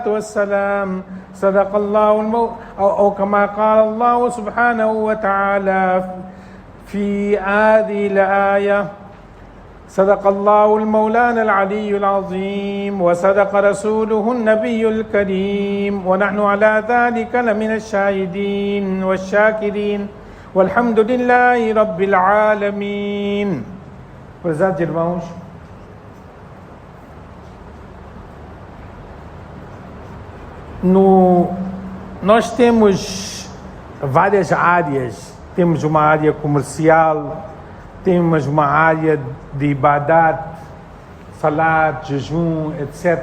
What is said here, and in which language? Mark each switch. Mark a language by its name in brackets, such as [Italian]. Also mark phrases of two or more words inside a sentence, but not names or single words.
[Arabic] والسلام صدق الله أو كما قال الله سبحانه وتعالى في هذه الآية صدق الله المولانا العلي العظيم وصدق رسوله النبي الكريم ونحن على ذلك لمن الشاهدين والشاكرين والحمد لله رب العالمين. [Portuguese] Prezados irmãos, nós temos várias áreas. Temos uma área comercial, temos uma área de ibadat, salat, jejum, etc.